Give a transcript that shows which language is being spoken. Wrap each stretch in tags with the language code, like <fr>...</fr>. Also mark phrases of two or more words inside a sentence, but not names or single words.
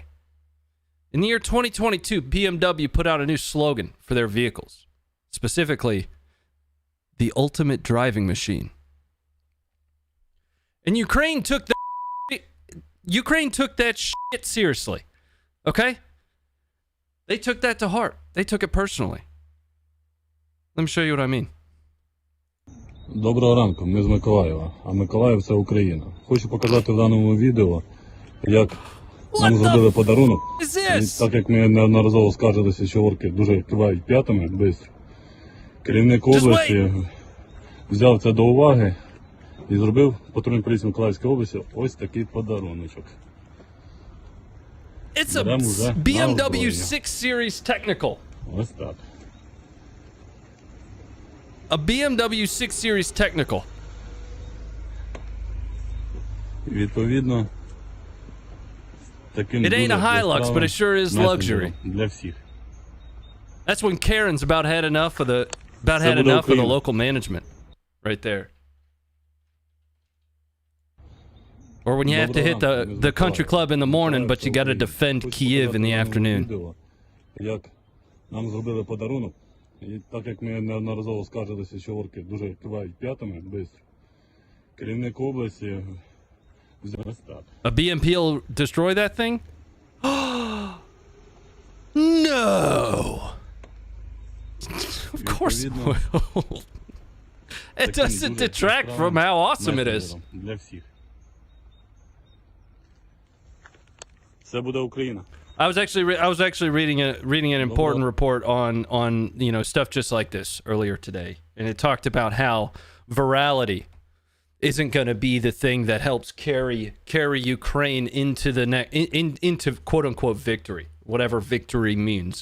<en>In the year 2022, BMW put out a new slogan for their vehicles, specifically the ultimate driving machine. And Ukraine took that shit seriously. Okay? They took that to heart. They took it personally. Let me show you what I mean.</en> <uk>Доброго ранку, ми з Миколаєва, а Миколаїв – це Україна. Хочу показати в даному відео, як нам зробили подарунок. І так як ми неодноразово скаржилися, що орки дуже кивають п'ятами швидко, керівник області взяв це до уваги і зробив патрульній поліції Миколаївської області ось такий подаруночок.</uk> <en>It's a BMW 6 Series Technical.</en> <uk>Ось так.</uk> <en>A BMW 6 Series Technical.</en> <uk>Відповідно, таким</uk> <en>It ain't a Hilux, but it sure is luxury.</en> <uk>Для всіх.</uk> <en>That's when Karen's about had enough of the local management, right there. Or when you have to hit the country club in the morning, but you got to defend Kyiv in the afternoon.</en> <uk>Як нам зробили подарунок, і так як ми неодноразово скаржилися, що орки дуже кивають п'ятами швидко, керівник області взяв так.</uk> <en>A BMP will destroy that thing? No! Of course it will. It doesn't detract from how awesome it is.</en> <uk>Для всіх. Це буде Україна.</uk> <en>I was actually reading an important report on stuff just like this earlier today, and it talked about how virality isn't going to be the thing that helps carry Ukraine into the into quote unquote victory, whatever victory means.</en>